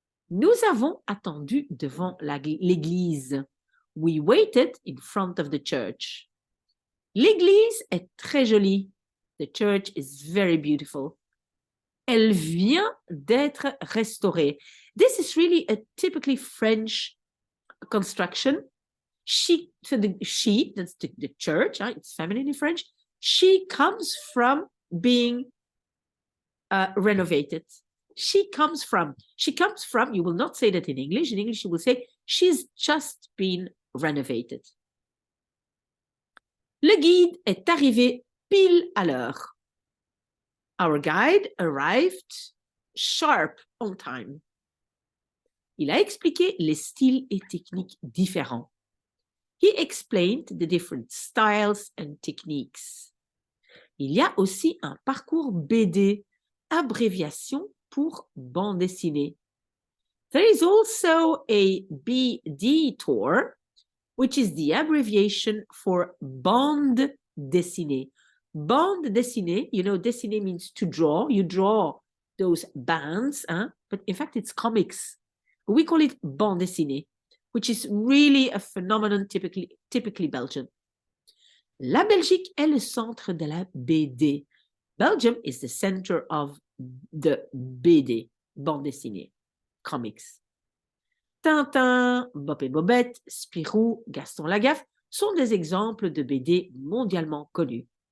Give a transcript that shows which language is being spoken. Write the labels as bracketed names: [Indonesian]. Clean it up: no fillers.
[French] Nous avons attendu devant l'église. [English] We waited in front of the church. [French] L'église est très jolie. [English] The church is very beautiful. [French] Elle vient d'être restaurée. [English] This is really a typically French construction. That's the church, it's feminine in French. She comes from being renovated. She comes from, you will not say that in English. In English, you will say, she's just been renovated. [French] Le guide est arrivé pile à l'heure. [English] Our guide arrived sharp on time. [French] Il a expliqué les styles et techniques différents. [English] He explained the different styles and techniques. [French] Il y a aussi un parcours BD, abréviation pour bande dessinée. [English] There is also a BD tour, which is the abbreviation for bande dessinée. Bande dessinée, you know, dessiner means to draw. You draw those bands, but in fact, it's comics. We call it bande dessinée, which is really a phenomenon typically Belgian. [French] La Belgique est le centre de la BD. [English] Belgium is the center of the BD, bande dessinée, comics. [French] Tintin, Bob et Bobette, Spirou, Gaston Lagaffe sont des exemples de BD mondialement connus.